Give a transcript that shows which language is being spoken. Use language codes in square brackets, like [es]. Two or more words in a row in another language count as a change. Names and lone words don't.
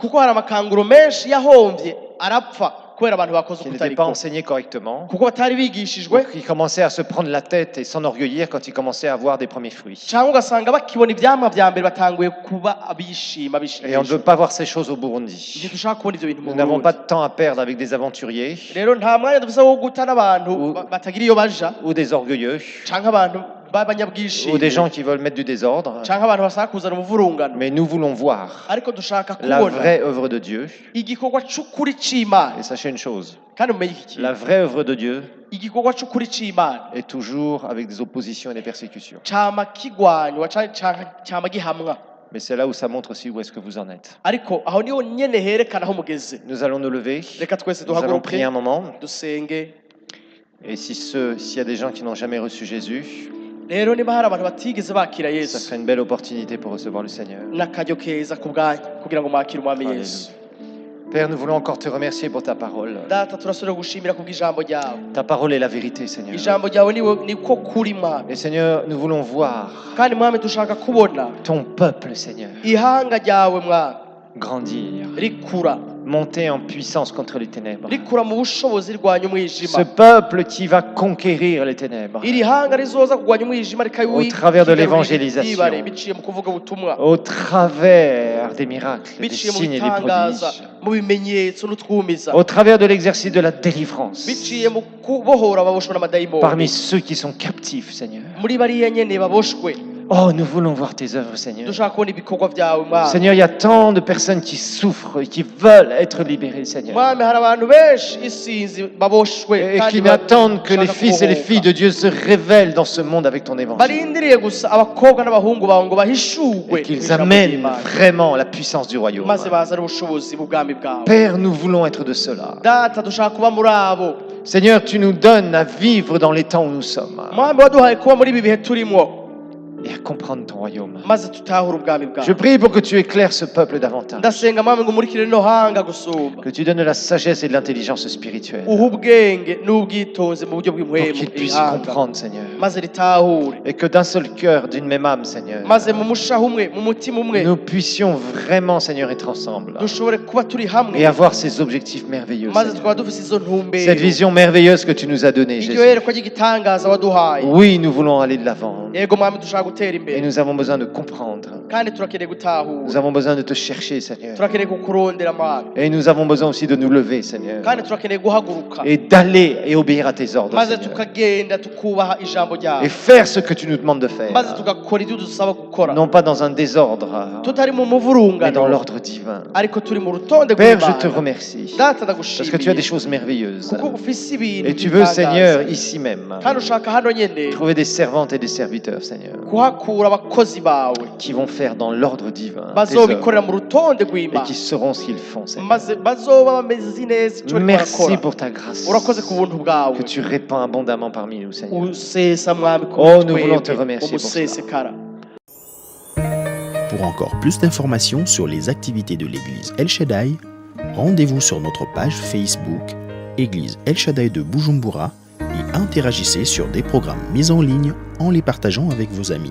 [rn] kuko hari amakanguro menshi yahomvye arapfa kubera abantu bakoze [fr] qui n'étaient pas [rn] ukutariko [fr] enseignés correctement, [rn] kuko batari bigishijwe [fr] qui commençaient à se prendre la tête et s'enorgueillir quand ils commençaient à avoir des premiers fruits. [rn] cyangwa ugasanga bakibona ivyamwa vya mbere batanguye kuba abishima [fr] Et on ne veut pas voir ces choses au Burundi. [rn] ntidushaka kubona ivyo bintu mu [fr] Nous n'avons [rn] Burundi [fr] pas de temps à perdre avec des aventuriers [rn] rero nta mwanya dufise wo guta n'abantu [fr] Ou- [rn] batagira iyo baja [fr] ou des orgueilleux [rn] canke abantu [fr] ou des [rn] b'abanyabwishime [fr] gens qui veulent mettre du désordre. [rn] canke abantu bashaka kuzana umuvurungano [fr] Mais nous voulons voir [rn] ariko dushaka [fr] la [rn] kubona [fr] vraie œuvre de Dieu. [rn] igikorwa c'ukuri c'Imana [fr] Et sachez une chose, [rn] kandi mumenye iki kintu [fr] la vraie œuvre de Dieu [rn] igikorwa c'ukuri c'Imana [fr] est toujours avec des oppositions et des persécutions. [rn] cama kigwanywa cama gihamwa [fr] Mais c'est là où ça montre aussi où est-ce que vous en êtes. [rn] ariko aho niho nyene herekana aho mugeze [fr] Nous allons nous lever, [rn] reka twese [fr] nous allons [rn] duhaguruke [fr] prier un moment. [rn] dusenge [fr] Et s'il y a des gens qui n'ont jamais reçu Jésus, [rn] rero niba hari abantu batigeze bakira [fr] ça [rn] yesu [fr] serait une belle opportunité pour recevoir le Seigneur. [rn] n'akaryo keza ku bwanyu kugira ngo mwakire umwami yesu [fr] Alléluia. Père, nous voulons encore te remercier pour ta parole. [rn] data turasubira gushimira kubw'ijambo ryawe [fr] Ta parole est la vérité, Seigneur. [rn] ijambo ryawe niko kuri mwami [fr] Et Seigneur, nous voulons voir [rn] kandi mwami dushaka kubona [fr] ton peuple, Seigneur, [rn] ihanga ryawe mwami [fr] grandir, [rn] rikura [fr] monter en puissance contre les ténèbres. [rn] rikura mu bushobozi rirwanya [fr] Ce [rn] umwijima [fr] peuple qui va conquérir les ténèbres [rn] iri hanga rizoza kurwanya umwijima [fr] Au travers de l'évangélisation. [rn] biciye mu kuvuga ubutumwa [fr] au travers des miracles, des [rn] biciye mu [fr] signes et des [rn] bitangaza [fr] prodiges, [rn] mu bimenyetso n'utwumiza [fr] au travers de l'exercice de la délivrance, [rn] biciye mu kubohora ababoshwe n'amadayimoni [fr] parmi ceux qui sont captifs, Seigneur. [rn] muri bariya nyene baboshwe [fr] Oh, nous voulons voir tes œuvres, Seigneur. [rn] dushaka kubona ibikorwa vyawe mwami [fr] Seigneur, il y a tant de personnes qui souffrent et qui veulent être libérées, Seigneur. [rn] mwami hari abantu benshi isinzi baboshwe [fr] Et qui n'attendent que les fils et les filles de Dieu se révèlent dans ce monde avec ton évangile. [rn] barindiriye gusa abakobwa n'abahungu bawe ngo bahishurwe [fr] Et qu'ils [rn] kw'ijambo [fr] amènent [rn] ry'Imana. [fr] vraiment la puissance du royaume. [rn] maze bazane ubushobozi bw'ubwami bwawe [fr] Père, nous voulons être de cela. [rn] data dushaka kuba muri abo [fr] Seigneur, tu nous donnes à vivre dans les temps où nous sommes. [rn] mwami waduhaye kuba muri ibi bihe turimo [fr] et à comprendre ton royaume. [rn] maze tutahure ubwami [fr] Je [rn] bwawe. [fr] prie pour que tu éclaires ce peuple davantage, [rn] Ndasenga mwami ngo umurikire rino hanga gusumba, [fr] que tu donnes de la sagesse et de l'intelligence spirituelle [rn] uha ubwenge n'ubwitonzi mu buryo [fr] pour [rn] bw'impwemu [fr] qu'ils puissent [rn] ihanga, [fr] comprendre, Seigneur, [rn] maze ritahure, [fr] et que d'un seul cœur, d'une même âme, Seigneur, [rn] maze mu mushaha umwe mu mutima umwe [fr] nous puissions vraiment, Seigneur, être ensemble [rn] dushobore kuba turi hamwe, [fr] et avoir ces objectifs merveilleux, [rn] maze [fr] Seigneur. [rn] tukaba dufise izo ntumbero, [fr] Cette vision merveilleuse que tu nous as donnée, [rn] iryo [fr] Jésus. [rn] yerekwa ry'igitangaza waduhaye. [fr] Oui, nous voulons aller de l'avant [rn] Yego mwami dushaka gutera [fr] et [rn] imbere, [fr] nous avons besoin de comprendre. [rn] kandi turakeneye [fr] Nous [rn] gutahura, [fr] avons besoin de te chercher, Seigneur. [rn] turakeneye kukurondera mwami, [fr] Et nous avons besoin aussi de nous lever, Seigneur, [rn] kandi turakeneye guhaguruka, [fr] et d'aller et obéir à tes ordres, [rn] maze [fr] Seigneur, [rn] tukagenda tukubaha ijambo [fr] et [rn] ryawe, [fr] faire ce que tu nous demandes de faire, [rn] maze tugakora ibyo dusaba gukora, [fr] non pas dans un désordre, [rn] tutari mu [fr] mais dans [rn] muvurungano, [fr] l'ordre divin. [rn] ariko turi mu rutonde [fr] Père, je te [rn] rw'Imana. [fr] remercie [rn] Data [fr] parce que tu as des [rn] ndagushimiye [fr] choses merveilleuses. [rn] kuko ufise ibintu [fr] Et tu veux, [rn] bitangaza. [fr] Seigneur, ici même, [rn] kandi ushaka hano nyene [fr] trouver des servantes et des serviteurs, Seigneur, [rn] kuhakura abakozi bawe [fr] qui vont faire dans l'ordre divin tes [rn] bazobikorera [fr] œuvres [rn] mu rutonde [fr] et [rn] rw'Imana, [fr] qui sauront ce qu'ils font, Seigneur. [rn] maze bazoba bameze neza icyo bariko [fr] Merci [rn] barakora. [fr] pour ta grâce [rn] Urakoze ku buntu bwawe [fr] que tu répands abondamment parmi nous, Seigneur. [rn] usesa mwami ku [fr] Oh, nous [rn] twebwe, [fr] voulons te remercier pour [rn] umusesekara. [fr] Pour encore plus d'informations sur les activités de l'église El Shaddai, rendez-vous sur notre page Facebook Église El Shaddai de Bujumbura et interagissez sur des programmes mis en ligne en les partageant avec vos amis.